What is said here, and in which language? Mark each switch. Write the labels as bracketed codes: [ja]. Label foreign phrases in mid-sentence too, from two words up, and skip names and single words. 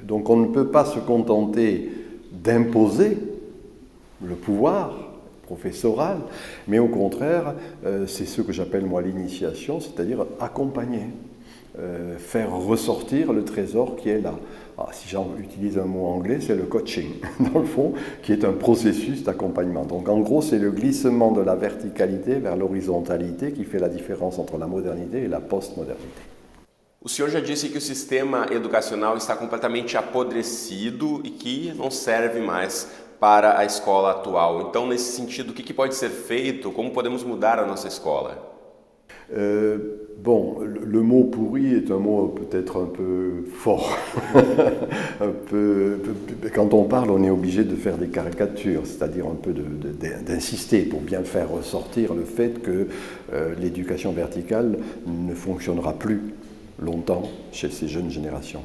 [fr] Donc on ne peut pas se contenter d'imposer le pouvoir professoral, mais au contraire, c'est ce que j'appelle moi l'initiation, c'est-à-dire accompagner, faire ressortir le trésor qui est là. Alors, si j'utilise un mot anglais, c'est le coaching, dans le fond, qui est un processus d'accompagnement. Donc en gros, c'est le glissement de la verticalité vers l'horizontalité qui fait la différence entre la modernité et la postmodernité. [pt] O senhor já disse que o sistema educacional está completamente apodrecido e que não serve mais para a escola atual. Então, nesse sentido, o que pode ser feito? Como podemos mudar a nossa escola? [fr] Bon, le mot pourri est un mot peut-être un peu fort. Quand on parle, on est obligé de faire des caricatures, c'est-à-dire un peu d'insister pour bien faire ressortir le fait que l'éducation verticale ne fonctionnera plus longtemps chez ces jeunes générations.